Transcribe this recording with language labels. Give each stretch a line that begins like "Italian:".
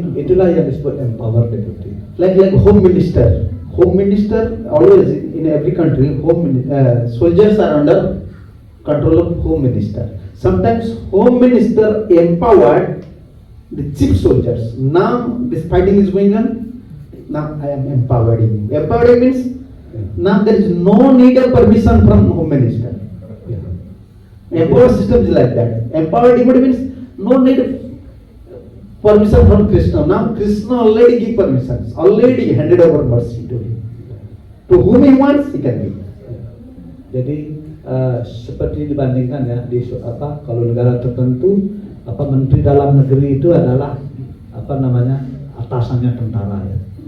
Indonesian: Itulah yang disebut empowered devotee.
English: like home minister. Home minister always in every country, soldiers are under control of home minister. Sometimes home minister empowered the chief soldiers. Now this fighting is going on. Now I am empowering you. Empowering means now there is no need of permission from home minister. Empowered system is like that. Empowered devotee means no need of permission from Krishna. Now Krishna already give permissions, already handed over mercy to him. To whom he wants, he can give.
Indonesian: Jadi seperti dibandingkan ya di kalau negara tertentu menteri dalam negeri itu adalah atasannya tentara ya.